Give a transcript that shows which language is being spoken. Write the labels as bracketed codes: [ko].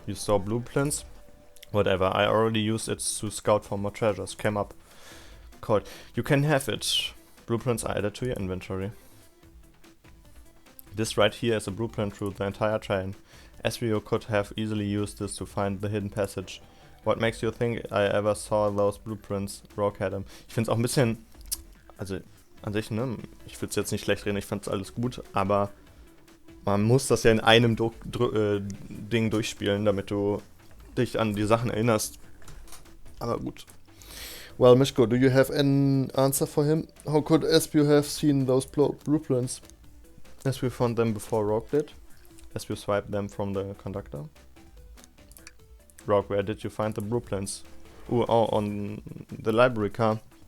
[en] You saw blueprints? Whatever, I already used it to scout for more treasures. Came up. called. You can have it. Blueprints are added to your inventory. This right here is a blueprint through the entire train. Espio could have easily used this to find the hidden passage. What makes you think I ever saw those blueprints? Rogue had them. [de] Ich finde es auch ein bisschen, also an sich, ne, ich würde es jetzt nicht schlecht reden, ich fand es alles gut, aber man muss das ja in einem Ding durchspielen, damit du dich an die Sachen erinnerst. Aber gut. [en] Well, Mishko, do you have an answer for him? How could Espio have seen those blueprints? Espio found them before Rogue did. Espio swiped them from the conductor. Rogue, where did you find the blueprints? Oh, on the library car.